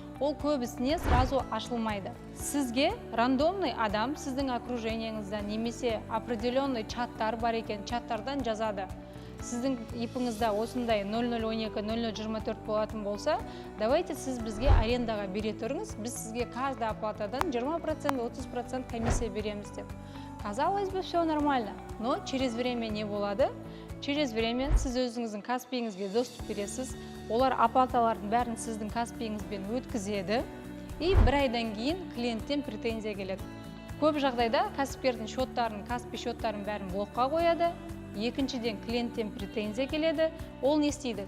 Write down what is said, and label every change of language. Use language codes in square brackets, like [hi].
[kk] Ол көбісіне сразу ашылмайды. Сізге рандомный адам сіздің окружениеңізда немесе определенный чаттар бар екен, чаттардан жазады. Сіздің ипіңізда осындай 0012, 0024 болатын болса, давайте сіз бізге арендаға бере тұрыңыз, біз сізге каждый оплатадан 20%, 30% комиссия береміз деп. [ru] Казалось бы, все нормально, но через время [kk] не болады. [ru] Через время [kk] сіз өзіңіздің Каспийіңізге доступ бересіз, олар оплаталардың бәрін сіздің Каспийіңізбен өткізеді, и бір айдан кейін клиенттен претензия келеді. Көп жағдайда кәсіпкердің счеттарын, Каспий счеттарын бәрін блокқа қояды. Екіншіден клиенттен претензия келеді. Ол не істейді?